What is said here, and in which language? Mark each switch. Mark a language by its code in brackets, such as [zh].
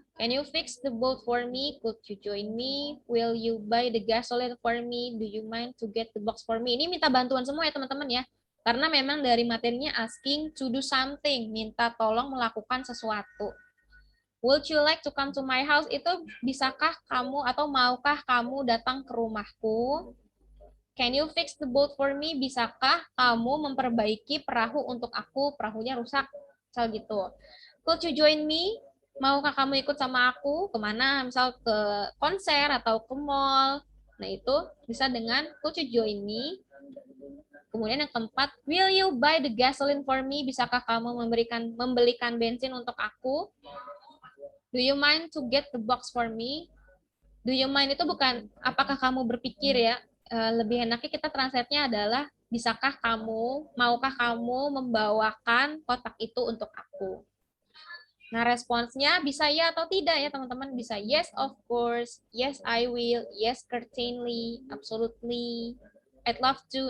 [en] Can you fix the boat for me? Could you join me? Will you buy the gasoline for me? Do you mind to get the box for me? [id] Ini minta bantuan semua ya teman-teman ya. Karena memang dari materinya [en] asking to do something, [id] minta tolong melakukan sesuatu. [en] Would you like to come to my house? [id] Itu bisakah kamu atau maukah kamu datang ke rumahku? [en] Can you fix the boat for me? [id] Bisakah kamu memperbaiki perahu untuk aku? Perahunya rusak. Misal gitu. [en] Could you join me? [id] Maukah kamu ikut sama aku? Kemana? Misal ke konser atau ke mall. Nah itu bisa dengan [en] could you join me? [id] Kemudian yang keempat, [en] will you buy the gasoline for me? [id] Bisakah kamu membelikan bensin untuk aku? [en] Do you mind to get the box for me? [id] Do you mind itu bukan apakah kamu berpikir ya. Lebih enaknya kita translate-nya adalah bisakah kamu, maukah kamu membawakan kotak itu untuk aku? Nah, responsnya bisa ya atau tidak ya teman-teman. [en] Bisa yes of course, yes I will, yes certainly, absolutely, I'd love to.